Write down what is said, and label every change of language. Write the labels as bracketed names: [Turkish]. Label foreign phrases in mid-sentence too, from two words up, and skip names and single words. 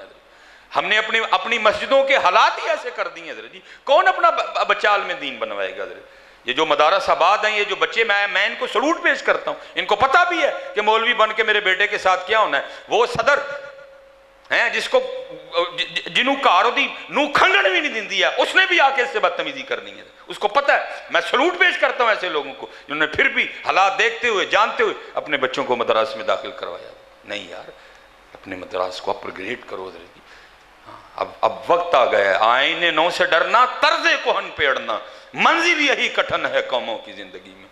[Urdu] ہم نے اپنی مسجدوں کے حالات ہی ایسے کر دیے حضرت جی, کون اپنا بچہ عالم دین بنوائے گا حضرت. یہ جو مدارس آباد ہیں, یہ جو بچے, میں ان کو سلوٹ پیش کرتا ہوں. ان کو پتہ بھی ہے کہ مولوی بن کے میرے بیٹے کے ساتھ کیا ہونا ہے. وہ صدر ہیں جس کو جنہوں کارو دی نو کھنگن بھی نہیں دن دیا, اس نے بھی آ کے اس سے بدتمیزی کرنی ہے. اس کو پتہ ہے. میں سلوٹ پیش کرتا ہوں ایسے لوگوں کو جنہوں نے پھر بھی حالات دیکھتے ہوئے جانتے ہوئے اپنے بچوں کو مدارس میں داخل کروایا. نہیں یار, اپنے مدارس کو اپر گریڈ کرو حضرت. اب وقت آ گیا ہے, آئینے نو سے ڈرنا, طرز کوہن پہ اڑنا, منزل یہی کٹھن ہے قوموں کی زندگی میں.